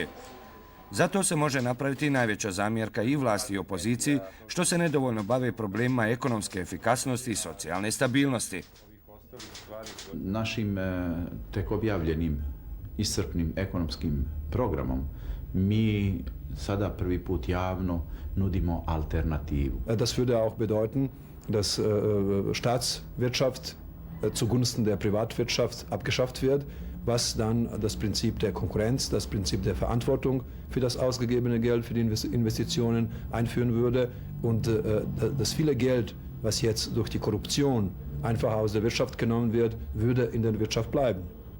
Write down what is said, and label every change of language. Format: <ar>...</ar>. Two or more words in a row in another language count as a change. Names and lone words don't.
<hr>Zato se može napraviti najveća zamjerka i vlasti i opoziciji, što se nedovoljno bave problemima ekonomske efikasnosti i socijalne stabilnosti. Našim tek objavljenim iscrpnim ekonomskim programom mi sada prvi put javno nudimo alternativu.</hr> <de>Das würde auch bedeuten, dass Staatswirtschaft zugunsten der Privatwirtschaft abgeschafft wird, was dann das Prinzip der Konkurrenz, das Prinzip der Verantwortung für das ausgegebene Geld, für die Investitionen einführen würde und das viele Geld, was jetzt durch die Korruption einfach aus der Wirtschaft genommen wird, würde in der Wirtschaft bleiben.</de>